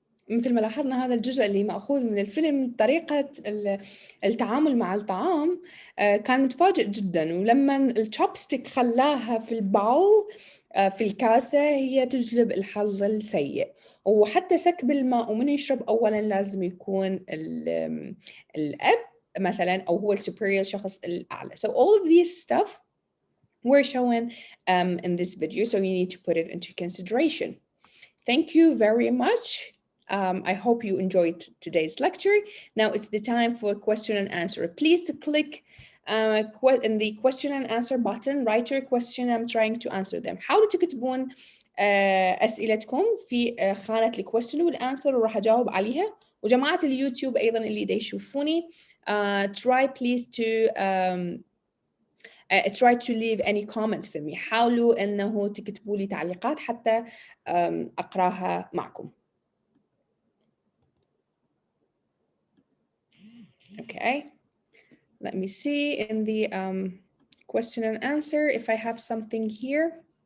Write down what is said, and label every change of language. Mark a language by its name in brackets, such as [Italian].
[Arabic] مثل ما لاحظنا هذا الجزء اللي مأخوذ من الفيلم، طريقة التعامل مع الطعام كان متفاجئ جدا، ولما الشوبستيك خلاها في الباول في الكاسة هي تجلب الحظ السيء. وحتى سكب الماء ومن يشرب أولا لازم يكون الأب مثلا أو هو السوبريور، الشخص الأعلى. [English] So all of these stuff we're showing in this video, so you need to put it into consideration. Thank you very much. I hope you enjoyed today's lecture. Now it's the time for question and answer. Please click in the question and answer button, write your question. I'm trying to answer them. [Arabic] حاولوا تكتبون أسئلتكم في خانة الquestion والanswer وراح أجاوب عليها. وجماعة اليوتيوب أيضا اللي دا يشوفوني [English] try please to try to leave any comments for me. [Arabic] حاولوا أنه تكتبوا لي تعليقات حتى أقراها معكم. [English] Okay, let me see in the question and answer if I have something here.